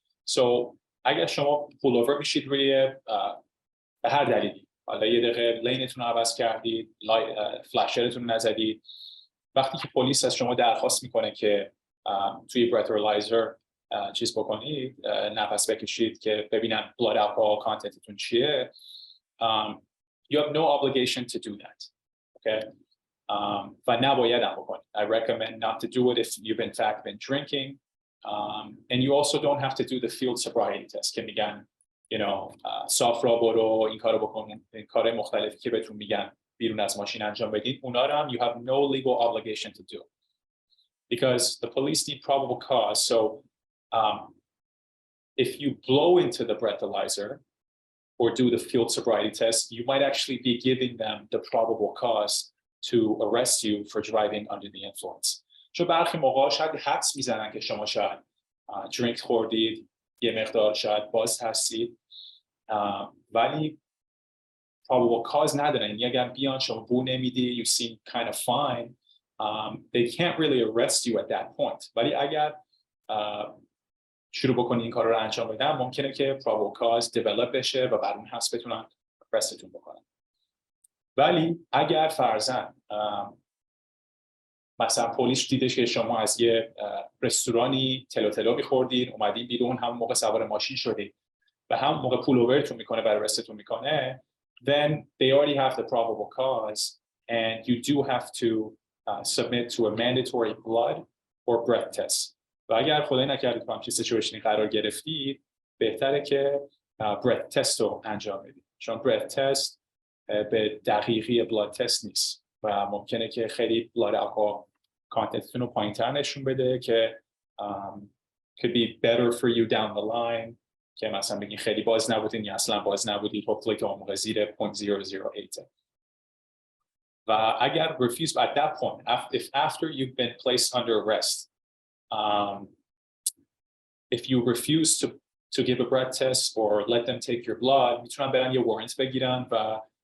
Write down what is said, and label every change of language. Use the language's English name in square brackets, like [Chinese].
[Persian] So اگر شما پولوور میشید روی به هر دلیلی، حالا یه دقیقه لینتون رو عوض کردید، فلاشرتون رو نزدید، وقتی که پلیس از شما درخواست میکنه که توی برترلایزر چیز بکنید، نفس بکشید که ببینن blood alcohol contentتون چیه، [English] you have no obligation to do that, okay? [Persian] و نباید هم بکنید. [English] I recommend not to do it if you've in fact been drinking, and you also don't have to do the field sobriety test [Persian] که میگن صاف را برو، این کارو بکن، این کار مختلفی که بهتون میگن بیرون از ماشین انجام بدید، اونا رو هم [English] you have no legal obligation to do because the police need probable cause. So if you blow into the breathalyzer or do the field sobriety test, you might actually be giving them the probable cause to arrest you for driving under the influence. [Persian] چون برخی موقع شاید حدس میزنن که شما شاید درینک خوردید، یه مقدار شاید باز هستید، ولی probable cause ندارن. یعنی اگر بیان شما بو نمیدی، [English] you seem kind of fine, they can't really arrest you at that point. [Persian] ولی اگر شروع بکنی این کار رو انجام بدن، ممکنه که probable cause develop بشه و بعد اون حس بتونن arrestتون بکنن. ولی اگر فرضاً مثلا پلیس دیدش که شما از یه رستورانی تلو می‌خوردین، اومدین بیرون، هم موقع سوار ماشین شدید و هم موقع پول اوورتون میکنه برای arrestتون میکنه، [English] then they already have the probable cause and you do have to submit to a mandatory blood or breath test. [Persian] و اگر خدای نکرده تو همچین سیچویشنی قرار گرفتید، بهتره که breath test رو انجام بدید، چون breath test به دقیقی blood test نیست و ممکنه که خیلی blood alcohol contentتون رو پایین‌تر نشون بده که [English] could be better for you down the line، [Persian] که مثلا بگین خیلی باز نبودین یا اصلا باز نبودید، hopefully که اون موقع زیر 0.008. و اگر [English] refuse at that point, if after you've been placed under arrest, if you refuse to give a breath test or let them take your blood, [Persian] میتونن برن یه warrant بگیرن و